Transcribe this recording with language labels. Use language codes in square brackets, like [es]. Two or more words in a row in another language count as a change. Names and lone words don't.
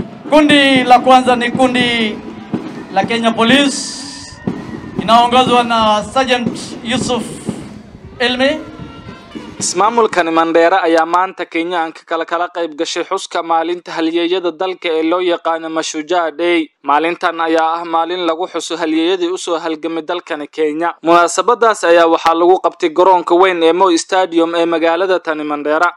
[sw] Kundi la kwanza ni kundi la Kenya Police inaongozwa na Sergeant Yusuf Elme. [so] Ismaamulkani Mandera ayaa maanta Kenyaanka kala qayb gashay xuska maalinta halyeeyada dalka ee loo yaqaan Mashujaa Day. Maalintan ayaa ah maalin lagu xuso halyeeyadii u soo halgamay dalkani Kenya. Munaasabadaas ayaa waxaa lagu qabtay garoonka weyn ee Moi Stadium ee magaalada Tani Mandera.